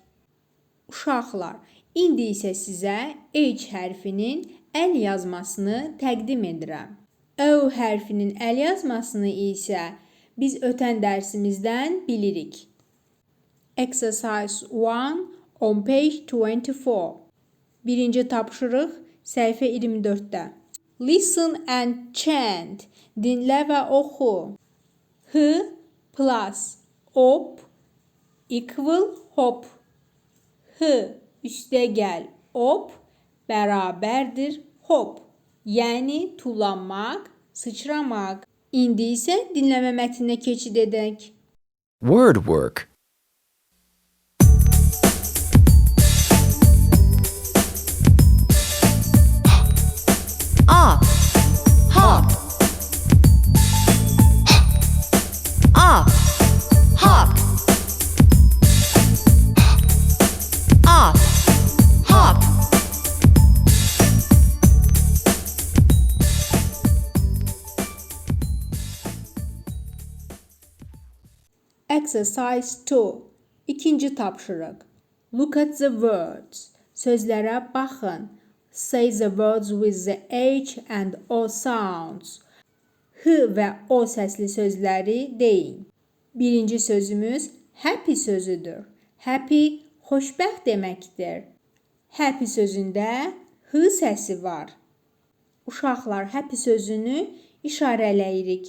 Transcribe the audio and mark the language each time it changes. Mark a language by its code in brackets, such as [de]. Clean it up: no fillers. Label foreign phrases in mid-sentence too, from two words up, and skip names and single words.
[az] Uşaqlar, indi isə sizə H hərfinin əl yazmasını təqdim edirəm. O hərfinin əl yazmasını isə biz ötən dərsimizdən bilirik. [en] Exercise 1 on page 24. [az] Birinci tapşırıq səhifə 24-də. [en] Listen and chant. [az] Dinlə və oxu. [en] H plus op equal hop. [az] H üstə gəl op bərabərdir hop. Yəni tullanmaq, sıçramaq. İndi isə dinləmə mətninə keçid edək. [en] Word work. Up, hop. Up, hop. Up, hop. Exercise 2. [az] İkinci tapşırıq. [en] Look at the words. [az] Sözlərə baxın. [en] Say the words with the H and O sounds. [az] H və O səsli sözləri deyin. Birinci sözümüz happy sözüdür. Happy xoşbəxt deməkdir. Happy sözündə H səsi var. Uşaqlar, happy sözünü işarələyirik.